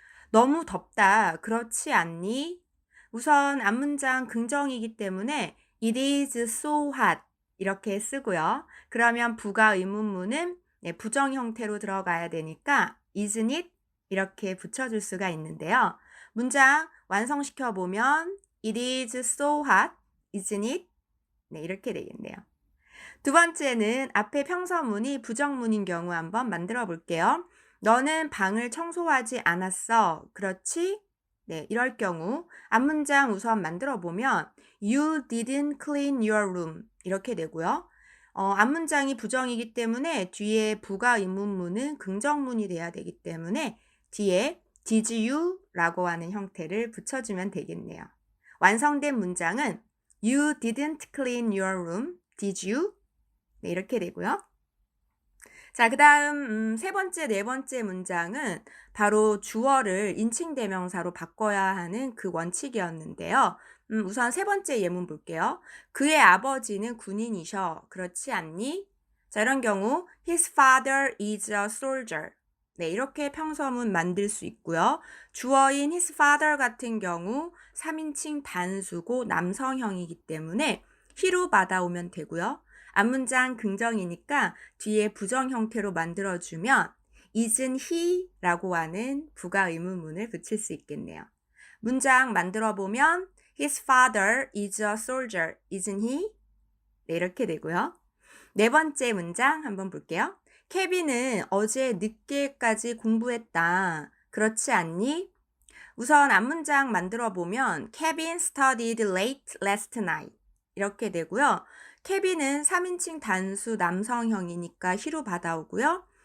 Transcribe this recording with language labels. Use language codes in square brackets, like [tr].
[ko] 너무 덥다. 그렇지 않니? 우선 앞문장 긍정이기 때문에 [en] It is so hot [ko] 이렇게 쓰고요. 그러면 부가 의문문은 부정 형태로 들어가야 되니까 [en] isn't it? [ko] 이렇게 붙여줄 수가 있는데요. 문장 완성시켜 보면 [en] It is so hot, isn't it? [ko] 네, 이렇게 되겠네요. 두 번째는 앞에 평서문이 부정문인 경우 한번 만들어 볼게요. 너는 방을 청소하지 않았어. 그렇지? 네, 이럴 경우 앞문장 우선 만들어 보면 [en] You didn't clean your room [ko] 이렇게 되고요. 앞문장이 부정이기 때문에 뒤에 부가 의문문은 긍정문이 돼야 되기 때문에 뒤에 [en] Did you? [ko] 라고 하는 형태를 붙여주면 되겠네요. 완성된 문장은 [en] You didn't clean your room, did you? [ko] 네, 이렇게 되고요. 자, 그 다음 세 번째, 네 번째 문장은 바로 주어를 인칭 대명사로 바꿔야 하는 그 원칙이었는데요. 우선 세 번째 예문 볼게요. 그의 아버지는 군인이셔. 그렇지 않니? 자, 이런 경우 [en] His father is a soldier. [ko] 네, 이렇게 평서문 만들 수 있고요. 주어인 [en] his father [ko] 같은 경우 3인칭 단수고 남성형이기 때문에 he로 받아오면 되고요. 앞문장 긍정이니까 뒤에 부정 형태로 만들어주면 [en] isn't he? [ko] 라고 하는 부가 의문문을 붙일 수 있겠네요. 문장 만들어 보면 [en] His father is a soldier, isn't he? [ko] 네, 이렇게 되고요. 네 번째 문장 한번 볼게요. 케빈은 어제 늦게까지 공부했다. 그렇지 않니? 우선 앞문장 만들어 보면 [en] Kevin studied late last night [ko] 이렇게 되고요. 케빈은 3인칭 단수 남성형이니까 he로 받아오고요.